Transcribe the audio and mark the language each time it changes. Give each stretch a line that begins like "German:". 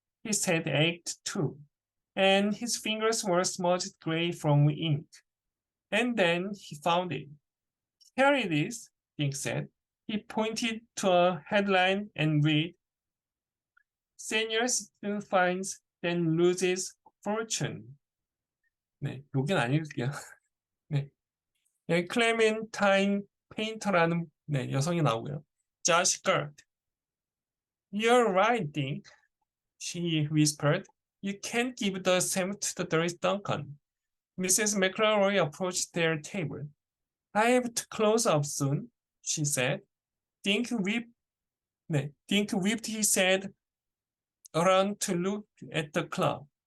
English: His head ached too, and his fingers were smudged gray from ink. And then he found it. Here it is, Dink said. He pointed to a headline and read, Senior citizen finds, then loses fortune.
Korean: 네, 여긴 안 읽을게요. 네. 여기 클레멘타인 페인터라는 네, 여성이 나오고요.
English: Josh Gert. You're right, Dink, she whispered. You can't give the same to the Doris Duncan. Mrs. McElroy approached their table. I have to close up soon, she said. Dink whipped his head around to look at the clock.